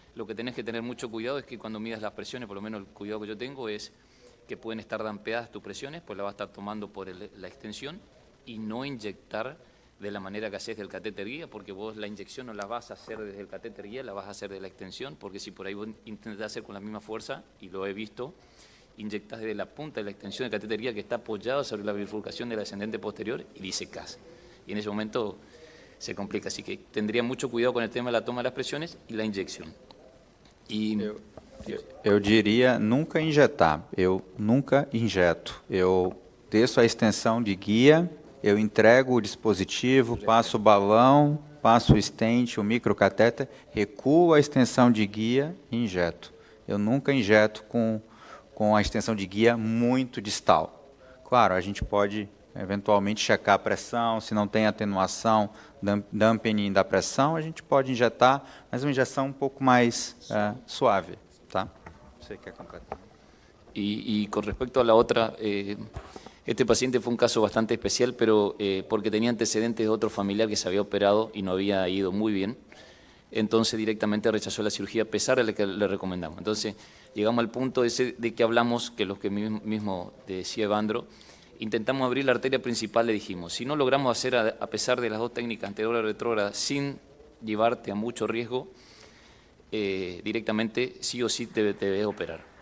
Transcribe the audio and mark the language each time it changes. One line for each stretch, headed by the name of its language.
Spanish: Lo que tenés que tener mucho cuidado es que cuando midas las presiones, por lo menos el cuidado que yo tengo es que pueden estar dampeadas tus presiones, pues la vas a estar tomando por la extensión y no inyectar de la manera que haces del catéter guía, porque vos la inyección no la vas a hacer desde el catéter guía, la vas a hacer de la extensión, porque si por ahí vos intentás hacer con la misma fuerza, y lo he visto, inyectás desde la punta de la extensión del catéter guía que está apoyado sobre la bifurcación de la ascendente posterior y disecás. Y en ese momento se complica, así que tendría mucho cuidado con el tema de la toma de las presiones y la inyección.
Portuguese: Eu diria nunca injetar, eu nunca injeto. Eu desço a extensão de guia, eu entrego o dispositivo, passo o balão, passo o stent, o microcatéter, recuo a extensão de guia e injeto. Eu nunca injeto com a extensão de guia muito distal. Claro, a gente pode eventualmente checar a pressão, se não tem atenuação, dampening da pressão, a gente pode injetar, mas uma injeção um pouco mais suave, tá? Você quer completar?
Spanish: Y con respecto a la otra, este paciente fue un caso bastante especial, pero porque tenía antecedentes de otro familiar que se había operado y no había ido muy bien, entonces directamente rechazó la cirugía a pesar de lo que le recomendamos. Entonces llegamos al punto ese de que hablamos, que los que mismo decía Evandro, intentamos abrir la arteria principal, le dijimos, si no logramos hacer a pesar de las dos técnicas anteriores y retrógradas sin llevarte a mucho riesgo, directamente sí o sí te debes operar.